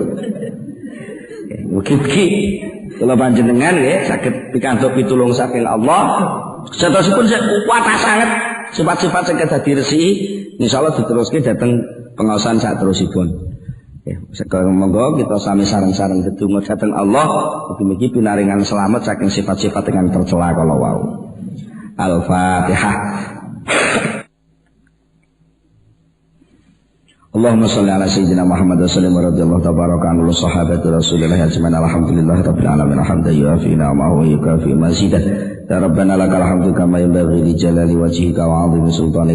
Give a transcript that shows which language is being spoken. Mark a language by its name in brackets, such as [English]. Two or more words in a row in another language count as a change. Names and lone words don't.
[Javanese] Mugi-mugi kula panjenengan nggih saged pikantuk pitulung saking Allah. Setosipun kuat sangat sifat-sifat sing dadi resiki insyaallah diteruske dhateng pengaosan sak terusipun. Sekarang monggo kita sami sareng-sareng ndedonga dhateng Allah mugi-mugi pinaringan selamat saking sifat-sifat ingkang tercela kala wau. Al-Fatihah. [Arabic] اللهم صل على سيدنا محمد وسلم رضي الله تبارك عنه صحابة رسول الله أجمعين الحمد لله رب العالمين حمدا يوافي نعمه ويكافئ مزيده. يا ربنا لك الحمد كما ينبغي لجلال وجهك وعظيم سلطانك.